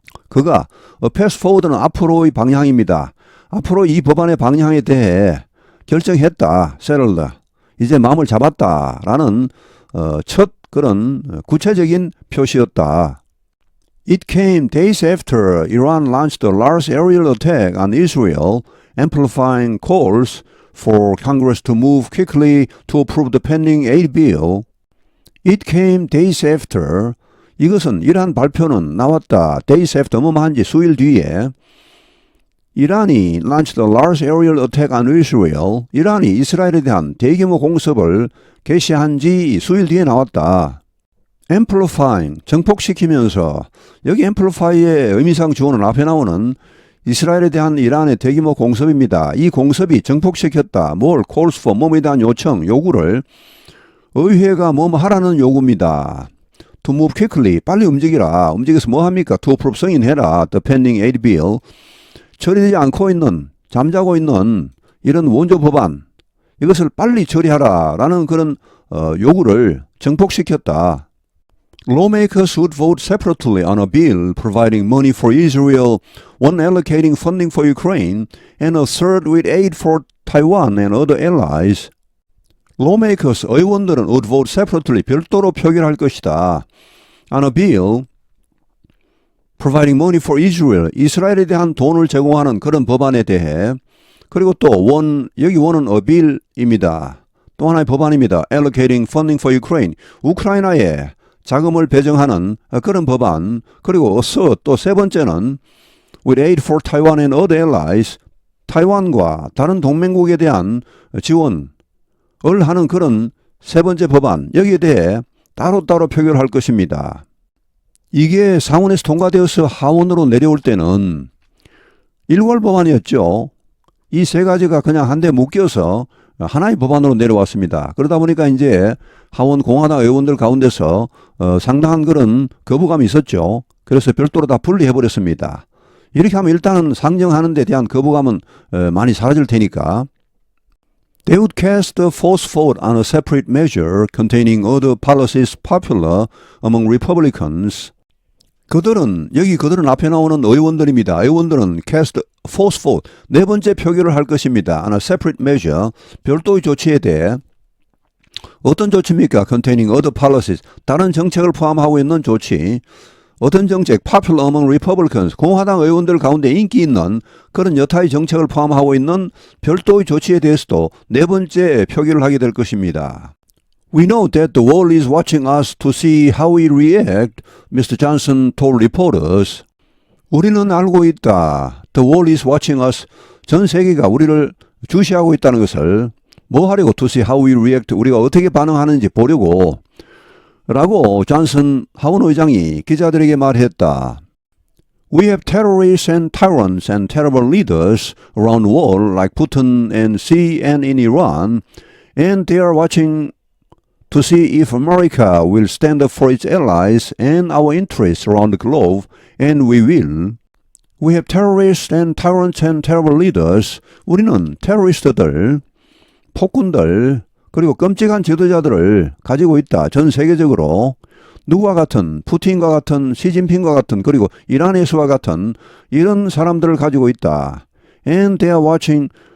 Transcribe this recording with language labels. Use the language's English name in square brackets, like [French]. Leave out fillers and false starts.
[Korean] 그가 path forward는 앞으로의 방향입니다. 앞으로 이 법안의 방향에 대해 결정했다. [English] settled. [Korean] 이제 마음을 잡았다라는 첫 그런 구체적인 표시였다. [English] It came days after Iran launched a large aerial attack on Israel, amplifying calls for Congress to move quickly to approve the pending aid bill. It came days after. [Korean] 이것은 이러한 발표는 나왔다. [English] days after [Korean] 뭐한지 수일 뒤에 이란이 [English] launched a large aerial attack on Israel. [Korean] 이란이 이스라엘에 대한 대규모 공습을 개시한 지 수일 뒤에 나왔다. amplifying, 증폭시키면서, 여기 amplify의 의미상 주어는 앞에 나오는 이스라엘에 대한 이란의 대규모 공습입니다. 이 공습이 증폭시켰다. 뭘? [English] calls for, [Korean] 몸에 대한 요청, 요구를 의회가 하라는 요구입니다. [English] to move quickly, [Korean] 빨리 움직이라. 움직여서 뭐 합니까? [English] to approve, [Korean] 승인해라. [English] the pending aid bill. [Korean] 처리되지 않고 있는, 잠자고 있는 이런 원조 법안, 이것을 빨리 처리하라 라는 그런 요구를 증폭시켰다. [English] Lawmakers would vote separately on a bill providing money for Israel, one allocating funding for Ukraine, and a third with aid for Taiwan and other allies. Lawmakers, [Korean] 의원들은 [English] would vote separately, [Korean] 별도로 표결할 것이다. [English] On a bill providing money for Israel, [Korean] 이스라엘에 대한 돈을 제공하는 그런 법안에 대해, 그리고 또 여기 원은 a bill입니다. 또 하나의 법안입니다. [English] Allocating funding for Ukraine, [Korean] 우크라이나에 자금을 배정하는 그런 법안, 그리고 또 세 번째는 [English] with aid for Taiwan and other allies, [Korean] 타이완과 다른 동맹국에 대한 지원을 하는 그런 세 번째 법안, 여기에 대해 따로따로 표결할 것입니다. 이게 상원에서 통과되어서 하원으로 내려올 때는 일괄 법안이었죠. 이 세 가지가 그냥 한데 묶여서 하나의 법안으로 내려왔습니다. 그러다 보니까 이제 하원 공화당 의원들 가운데서 상당한 그런 거부감이 있었죠. 그래서 별도로 다 분리해버렸습니다. 이렇게 하면 일단은 상정하는 데 대한 거부감은 많이 사라질 테니까. [English] They would cast a forced vote on a separate measure containing other policies popular among Republicans. [Korean] 그들은 앞에 나오는 의원들입니다. 의원들은 [English] cast forced vote, [Korean] 네 번째 표결을 할 것입니다. [English] on a separate measure, [Korean] 별도의 조치에 대해. 어떤 조치입니까? [English] containing other policies, [Korean] 다른 정책을 포함하고 있는 조치. 어떤 정책? [English] popular among Republicans, [Korean] 공화당 의원들 가운데 인기 있는 그런 여타의 정책을 포함하고 있는 별도의 조치에 대해서도 네 번째 표결을 하게 될 것입니다. [English] We know that the world is watching us to see how we react, Mr. Johnson told reporters. [Korean] 우리는 알고 있다. [English] The world is watching us. [Korean] 전 세계가 우리를 주시하고 있다는 것을 뭐 하려고 [English] to see how we react [Korean] 우리가 어떻게 반응하는지 보려고 라고 존슨 하원 의장이 기자들에게 말했다. [English] We have terrorists and tyrants and terrible leaders around the world like Putin and Xi and in Iran and they are watching to see if America will stand up for its allies and our interests around the globe and we will. We have terrorists and tyrants and terrible leaders. [Korean] 우리는 테러리스트들, 폭군들, 그리고 끔찍한 지도자들을 가지고 있다. 전 세계적으로. 누구와 같은, 푸틴과 같은, 시진핑과 같은, 그리고 이란에서와 같은 이런 사람들을 가지고 있다. [English] And they are watching.